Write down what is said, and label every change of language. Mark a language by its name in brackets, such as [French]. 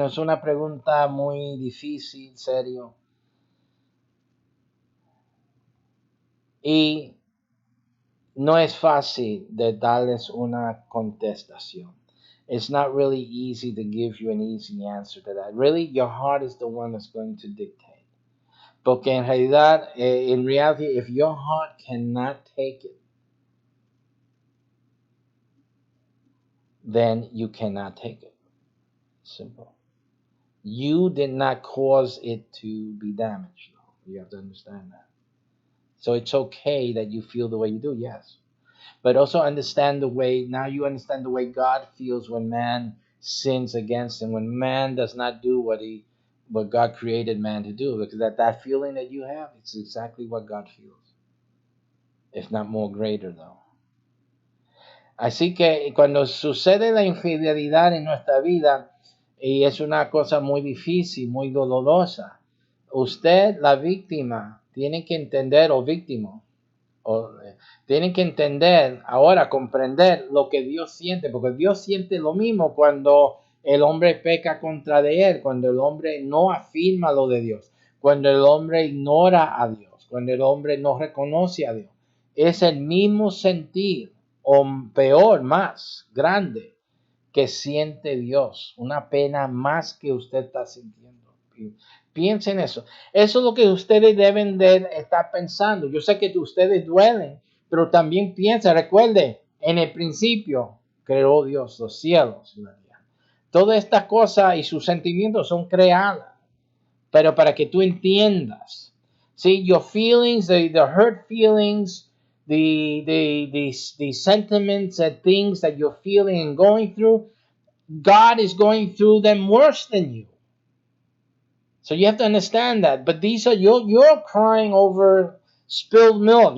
[Spanish] Es una pregunta muy difícil, serio. Y no es fácil de darles una contestación. [English] It's not really easy to give you an easy answer to that. Really, your heart is the one that's going to dictate. [Spanish] Porque en realidad, [English] in reality, if your heart cannot take it, then you cannot take it. Simple. You did not cause it to be damaged. You have to understand that. So it's okay that you feel the way you do, yes. But also understand the way, now you understand the way God feels when man sins against him, when man does not do what God created man to do. Because that feeling that you have, it's exactly what God feels. If not more greater, though. [Spanish] Así que cuando sucede la infidelidad en nuestra vida, y es una cosa muy difícil, muy dolorosa, usted, la víctima, tiene que entender, o víctima, tienen que entender, ahora comprender lo que Dios siente, porque Dios siente lo mismo cuando el hombre peca contra de él, cuando el hombre no afirma lo de Dios, cuando el hombre ignora a Dios, cuando el hombre no reconoce a Dios. Es el mismo sentir, o peor, más grande, que siente Dios, una pena más que usted está sintiendo. Piensen eso. Eso es lo que ustedes deben de estar pensando. Yo sé que ustedes duelen, pero también piensa, recuerde, en el principio creó Dios los cielos y la tierra. Todas estas cosas y sus sentimientos son creadas, pero para que tú entiendas. [English] See, your feelings, the hurt feelings, the sentiments and things that you're feeling and going through, God is going through them worse than you. So you have to understand that. But these are you're crying over spilled milk.